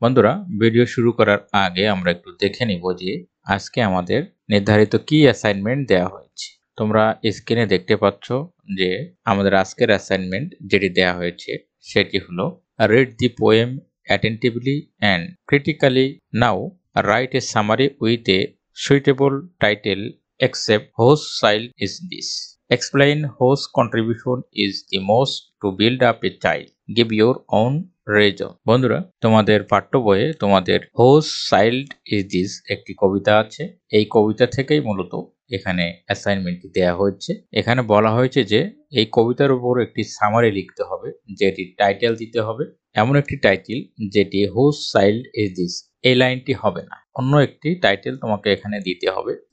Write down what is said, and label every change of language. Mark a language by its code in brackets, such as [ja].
[bn] বন্ধুরা, ভিডিও শুরু করার আগে আমরা একটু দেখে নিব যে আজকে আমাদের নির্ধারিত কি অ্যাসাইনমেন্ট দেওয়া হয়েছে। তোমরা স্ক্রিনে দেখতে পাচ্ছ যে আমাদের আজকের অ্যাসাইনমেন্ট যেটি দেওয়া হয়েছে সেটি হলো [en] read the poem attentively and critically. Now write a summary with a suitable title except whose child is this. Explain whose contribution is the most to build up a child. Give your own reason. [bn] বন্ধুরা, তোমাদের পাঠ্য বইয়ে তোমাদের whose child is this একটি কবিতা আছে। এই কবিতা থেকেই মূলত এখানে অ্যাসাইনমেন্টটি দেওয়া হয়েছে। এখানে বলা হয়েছে যে এই কবিতার উপর একটি সামারি লিখতে হবে, যেটি টাইটেল দিতে হবে, এমন একটি টাইটেল যেটি whose child is this এই লাইনটি হবে না, অন্য একটি টাইটেল তোমাকে এখানে দিতে হবে।